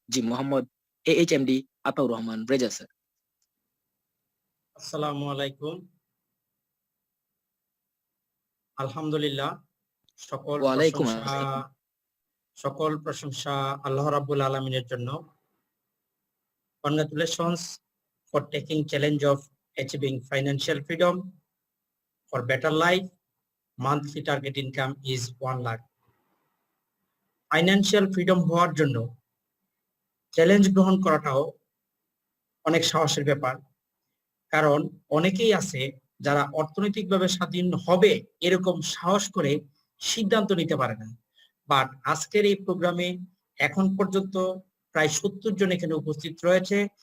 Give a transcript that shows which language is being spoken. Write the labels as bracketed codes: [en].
[bn] জি Mohammad AHMD Ataur Rahman Reza sir. আসসালামু আলাইকুম। আলহামদুলিল্লাহ, ওয়ালাইকুম আসসালাম। সকল প্রশংসা আল্লাহ রাব্বুল আলামিনের জন্য। [en] Congratulations for taking challenge of achieving financial freedom for better life. Monthly target income is 1 lakh. [bn] Financial freedom হওয়ার জন্য চ্যালেঞ্জ গ্রহণ করাটাও অনেক সাহসের ব্যাপার, কারণ অনেকেই আছে যারা অর্থনৈতিকভাবে স্বাধীন হবে এরকম সাহস করে সিদ্ধান্ত নিতে পারে না। বাট আজকের এই প্রোগ্রামে এখন পর্যন্ত প্রায় 70 জন এখানে উপস্থিত রয়েছে।